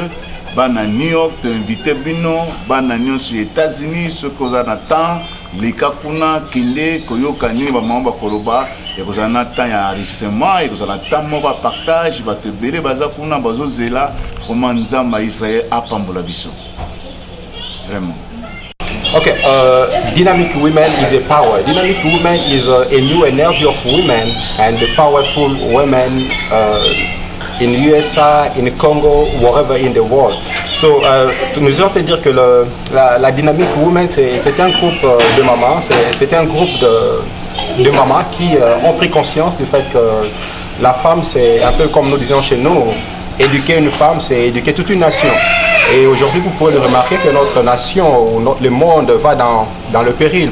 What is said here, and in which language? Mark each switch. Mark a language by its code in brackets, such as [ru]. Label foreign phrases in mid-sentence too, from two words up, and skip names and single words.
[ln] Bana New York te invité bino, bana nyonso aux États-Unis, ce koza na temps lika kuna kinde koyoka nini ba maman bakoloba ya koza na temps ya enregistrement, ya koza na temps moko partage bato bele baza kuna bazozela comment Nzamba Israël apambola biso. [fr] Vraiment. [en] Okay, Dynamic Women is a power. Dynamic Women is a new energy of women and the powerful women in USA, in Congo, wherever in the world. So, [fr] nous allons te dire que la Dynamic Women, c'est un groupe de mamans, c'est un groupe de mamans qui ont pris conscience du fait que la femme, c'est un peu comme nous disons chez nous, éduquer une femme, c'est éduquer toute une nation. Et aujourd'hui, vous pouvez le remarquer que notre nation, le monde va dans le péril.